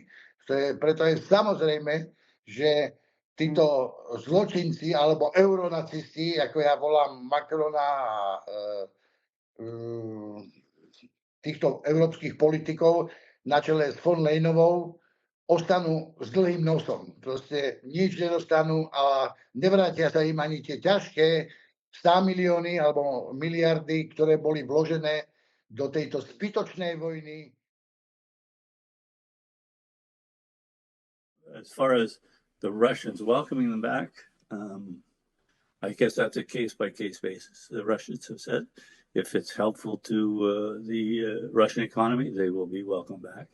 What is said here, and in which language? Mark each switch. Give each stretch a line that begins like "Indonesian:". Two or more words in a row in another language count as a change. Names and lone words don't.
Slovak: Preto je samozrejme, že títo zločinci alebo euronacisti, ako ja volám Macrona a týchto európskych politikov na čele s von Leyenovou ostanú s dlhým nosom. Proste nič nedostanú a nevrátia sa im ani tie ťažké 100 milióny alebo miliardy, ktoré boli vložené do tejto zbytočnej vojny.
English: As far as the Russians welcoming them back, I guess that's a case-by-case basis. The Russians have said if it's helpful to the Russian economy, they will be welcomed back.